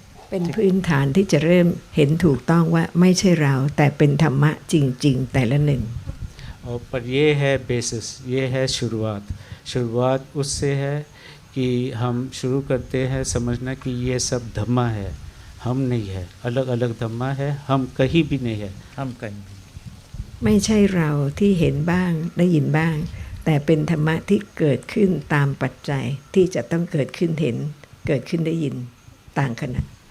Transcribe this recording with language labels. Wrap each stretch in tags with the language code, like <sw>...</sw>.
<th>เป็นพื้นฐานที่จะเริ่มเห็นถูกต้องว่าไม่ใช่เราแต่เป็นธรรมะจริงๆแต่ละหนึ่ง</th> <hi>और पर ये है बेसिस ये है शुरुआत उससे है कि हम शुरू करते हैं समझना कि ये सब धम्मा है हम नहीं है अलग अलग धम्मा है हम कहीं भी नहीं है हम कहीं भी</hi> <th>ไม่ใช่เราที่เห็นบ้างได้ยินบ้างแต่เป็นธรรมะที่เกิดขึ้นตามปัจจัยที่จะต้องเกิดขึ้นเห็นเกิดขึ้นได้ยินต่างขณะ</th>